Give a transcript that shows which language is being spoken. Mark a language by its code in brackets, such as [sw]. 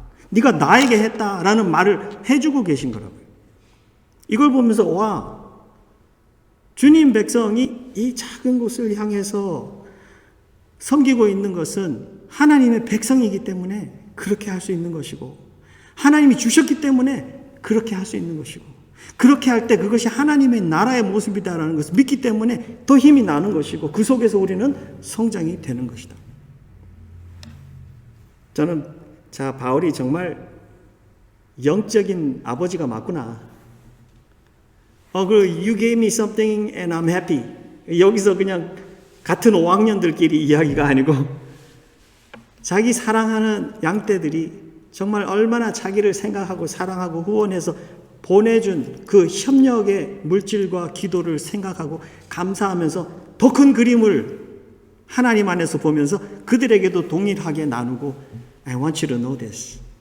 [ko] 네가 나에게 했다라는 말을 해주고 계신 거라고요. 이걸 보면서 와, 주님 백성이 이 작은 곳을 향해서 섬기고 있는 것은 하나님의 백성이기 때문에 그렇게 할 수 있는 것이고 하나님이 주셨기 때문에 그렇게 할 수 있는 것이고 그렇게 할 때 그것이 하나님의 나라의 모습이다라는 것을 믿기 때문에 더 힘이 나는 것이고 그 속에서 우리는 성장이 되는 것이다. 저는 바울이 정말 영적인 아버지가 맞구나. [en] You gave me something and I'm happy. [ko] 여기서 그냥 같은 5학년들끼리 이야기가 아니고 자기 사랑하는 양떼들이 정말 얼마나 자기를 생각하고 사랑하고 후원해서 보내준 그 협력의 물질과 기도를 생각하고 감사하면서 더 큰 그림을 하나님 안에서 보면서 그들에게도 동일하게 나누고 [en] I want you to know this.